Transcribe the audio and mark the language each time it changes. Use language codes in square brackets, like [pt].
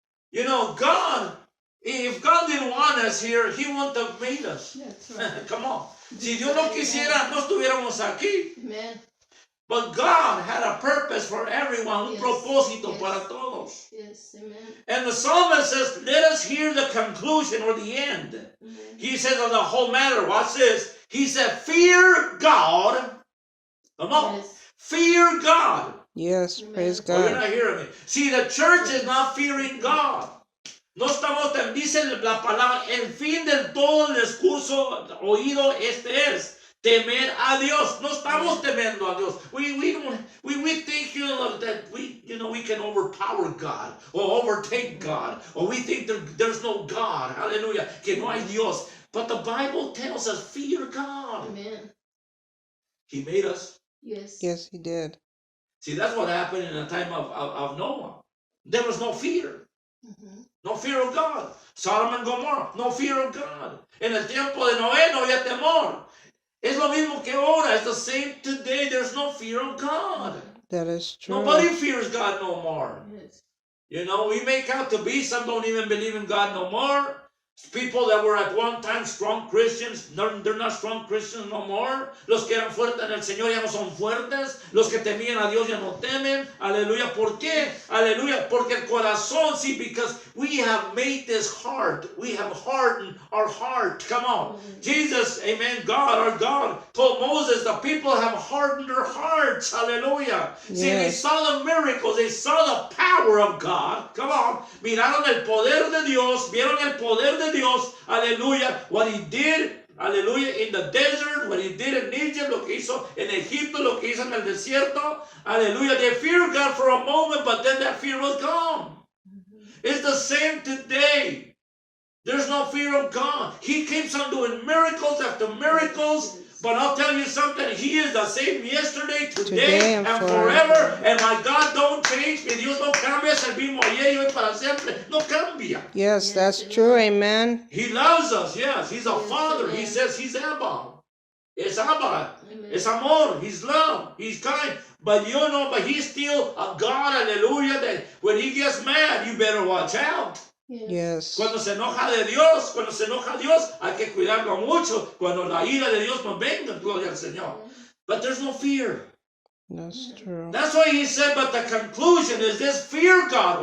[en] You know, God, if God didn't want us here, He wouldn't have made us. That's right. Come on. [es] Si Dios no quisiera, no estuviéramos aquí. [en] Amen. But God had a purpose for everyone, [es] un [en] Yes, [es] propósito [en] yes. [es] para todos. [en] Yes, amen. And the psalmist says, let us hear the conclusion or the end. Amen. He says on the whole matter, watch this. He said, fear God Come on. Yes. Fear God. Yes, Amen. praise Oh, you're God. not hearing me. See, the church is not fearing God. [es] No estamos, dice la palabra, el fin del todo el discurso oído es temer a Dios. No estamos temendo a Dios. [en] We think, that we can overpower God or overtake God, or we think there's no God. Hallelujah. [es] Que no hay Dios. [en] But the Bible tells us, fear God. Amen. He made us. Yes. Yes, he did. See, that's what happened in the time of Noah. There was no fear. Mhm. No fear of God. Sodom and Gomorrah, no fear of God. [es] En el tiempo de Noé no había temor. Es lo mismo que ahora. [en] It's the same today. There's no fear of God. That is true. Nobody fears God no more. Yes. You know, we make out to be, some don't even believe in God no more. People that were at one time strong Christians, they're not strong Christians no more. [es] Los que eran fuertes en el Señor ya no son fuertes. Los que temían a Dios ya no temen. Aleluya. ¿Por qué? Aleluya. Porque el corazón, [en] see, because we have made this heart. We have hardened our heart. Come on. Jesus, amen, God, our God, told Moses, the people have hardened their hearts. Hallelujah. See, they Yes. saw the miracles. They saw the power of God. Come on. [es] Miraron el poder de Dios. Vieron el poder de Dios, aleluya, [en] what he did, aleluya, in the desert, what he did in Egypt, [es] lo que hizo en Egipto, lo que hizo en el desierto, aleluya. [en] They feared God for a moment, but then that fear was gone. It's the same today. There's no fear of God. He keeps on doing miracles after miracles. But I'll tell you something, he is the same yesterday, today, and forever. And my God don't change. [es] Mi Dios no cambia, es el mismo ayer y hoy para siempre. No cambia. [en] Yes, that's true. Amen. He loves us, yes. He's a Yes, father. He amen. says he's Abba. It's Abba. Amen. It's amor. He's love. He's kind. But but he's still a God, hallelujah, that when he gets mad, you better watch out. Yes. [es] Cuando se enoja de Dios, cuando se enoja Dios, hay que cuidarlo mucho. Cuando la ira de Dios nos venga, gloria al Señor. [en] But there's no fear. That's true. That's why he said, but the conclusion is this, fear God.